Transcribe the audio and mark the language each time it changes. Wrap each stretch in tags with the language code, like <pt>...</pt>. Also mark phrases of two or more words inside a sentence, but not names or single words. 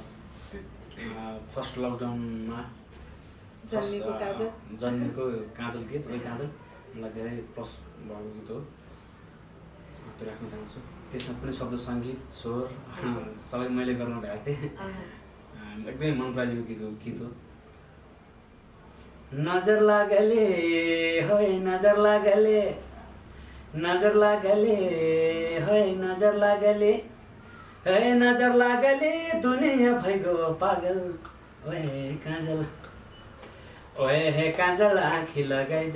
<ne>फर्स्ट लकडाउनमा जन्मेको काजल गीत ओइ काजल मलाई धेरै प्लस भएको गीत हो, त्यो राख्न चाहन्छु। त्यसमा पनि शब्द सङ्गीत स्वर सबै मैले गर्नु भएको थिएँ, एकदमै मन पराएको गीत हो। नजर लागले है नजर लागले, नजर लागले है नजर लागले, है नजर लागले दुनिया भइगयो पागल, ओए काजल ओए हे काजल आँखी लगाइदे</ne>